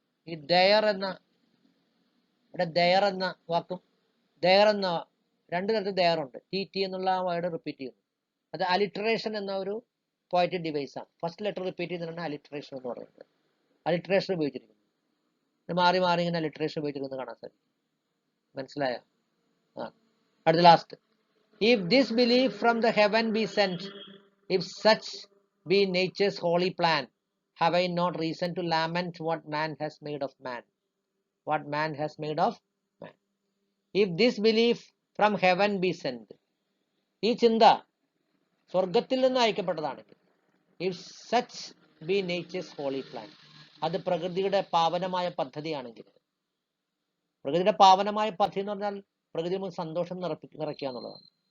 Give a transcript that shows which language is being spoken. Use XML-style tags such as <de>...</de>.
<ml>ഈ ദയർ എന്ന, ഇവിടെ ദയർ എന്ന വാക്കും ദയർ എന്ന രണ്ടു തരത്തിൽ ദയർ ഉണ്ട്. ടി എന്നുള്ള ആ വേർഡ് റിപ്പീറ്റ് ചെയ്യുന്നു. അത് അലിട്രേഷൻ എന്ന ഒരു പോയറ്റിക് ഡിവൈസ് ആണ്. ഫസ്റ്റ് ലെറ്റർ റിപ്പീറ്റ് ചെയ്യുന്നതാണ് അലിട്രേഷൻ എന്ന് പറയുന്നത്. അലിട്രേഷൻ ഉപയോഗിച്ചിരിക്കുന്നു. മാറി മാറി ഇങ്ങനെ ലിറ്ററേച്ചർ ഉപയോഗിച്ചിരുന്നത് കാണാൻ സാധിക്കും. മനസ്സിലായോ? അടുത്ത last.</ml> <en>If this belief from the heaven be sent, if such be nature's holy plan, have I not reason to lament what man has made of man? What man has made of man. If this belief from heaven be sent,</en> <ml>ഈ ചിന്ത സ്വർഗത്തിൽ നിന്ന് അയക്കപ്പെട്ടതാണെങ്കിൽ,</ml> <en>if such be nature's holy plan,</en> <ml>അത് പ്രകൃതിയുടെ പാവനമായ പദ്ധതിയാണെങ്കിൽ, പ്രകൃതിയുടെ പാവനമായ പദ്ധതി എന്ന് പറഞ്ഞാൽ പ്രകൃതി നമുക്ക് സന്തോഷം നിറയ്ക്കുക എന്നുള്ളതാണ്.</ml>